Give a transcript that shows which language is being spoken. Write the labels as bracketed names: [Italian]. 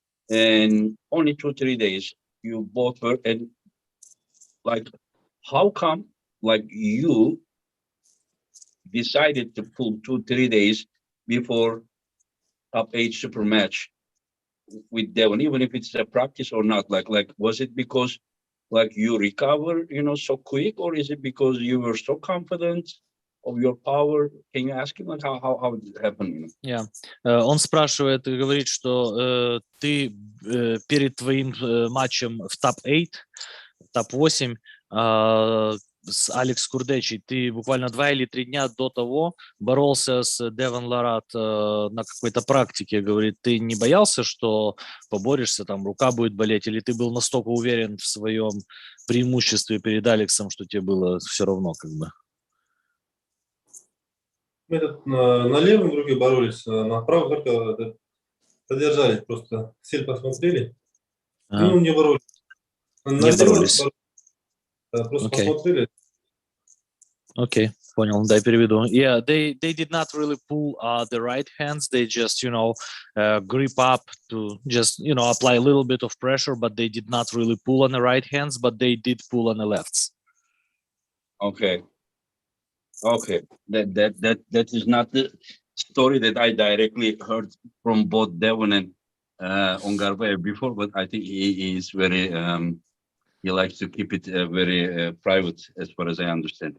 [English] And only 2-3 days you both were, and like, how come like you decided to pull 2-3 days before top 8 super match with Devon, even if it's a practice or not? Like was it because like you recover, so quick, or is it because you were so confident of your power? Can you ask him like how it happened? Yeah. [Russian] Он спрашивает и говорит, что ты перед твоим матчем в топ-8, топ-8 с Алекс Курдечи, ты буквально 2 или 3 дня до того боролся с Девон Ларат на какой-то практике. Говорит, ты не боялся, что поборешься, там рука будет болеть, или ты был настолько уверен в своем преимуществе перед Алексом, что тебе было все равно как бы? Мы на левом друге боролись, на правом только задержались, просто сели посмотрели. Ну, не боролись. Не боролись. Просто посмотрели. Okay, понял, дай переведу. [English] Yeah, they did not really pull the right hands. They just, grip up to just, apply a little bit of pressure, but they did not really pull on the right hands, but they did pull on the lefts. Okay. That is not the story that I directly heard from both Devon and Ongarbayev before, but I think he is very he likes to keep it very private as far as I understand.